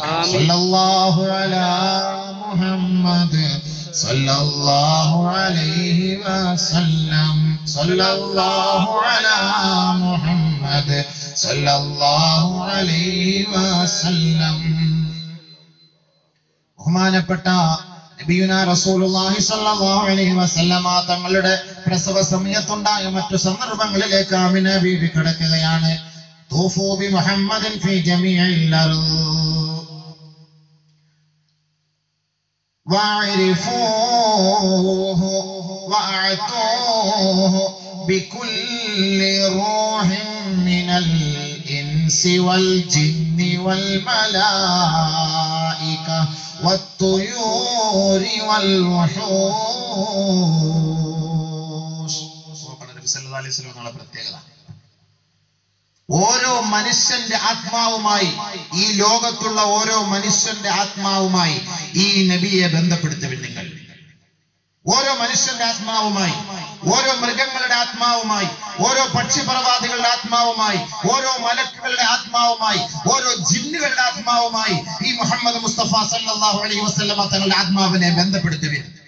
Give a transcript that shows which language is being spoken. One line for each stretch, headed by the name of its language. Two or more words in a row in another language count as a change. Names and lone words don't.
Arabic: صلى الله على محمد صلى الله عليه وسلم صلى الله على محمد صلى الله عليه وسلم.
Malayalam: ബഹുമാനപ്പെട്ട
Arabic: نبينا رسول الله صلى الله عليه وسلم
Malayalam: തങ്ങളുടെ പ്രസവ സമയത്തുണ്ടായ മറ്റു സന്ദർഭങ്ങളിലേക്ക് ആമിന ബീവി കടക്കുകയാണ്.
Arabic: طوفوا بمحمد في جميع الأرض واعرفوه واعطوه بكل روح من الإنس والجن والملائكة والطيور والوحوش.
Malayalam: ഓരോ മനുഷ്യന്റെ ആത്മാവുമായി, ഈ ലോകത്തുള്ള ഓരോ മനുഷ്യന്റെ ആത്മാവുമായി ഈ നബിയെ ബന്ധപ്പെടുത്തുവിൻ നിങ്ങൾ. ഓരോ മനുഷ്യന്റെ ആത്മാവുമായി, ഓരോ മൃഗങ്ങളുടെ ആത്മാവുമായി, ഓരോ പക്ഷിപർവാദികളുടെ ആത്മാവുമായി, ഓരോ മലക്കുകളുടെ ആത്മാവുമായി, ഓരോ ജിന്നുകളുടെ ആത്മാവുമായി ഈ മുഹമ്മദ് മുസ്തഫ
Arabic: صلى الله عليه وسلم
Malayalam: തങ്ങളുടെ ആത്മാവിനെ ബന്ധപ്പെടുത്തുവിൻ.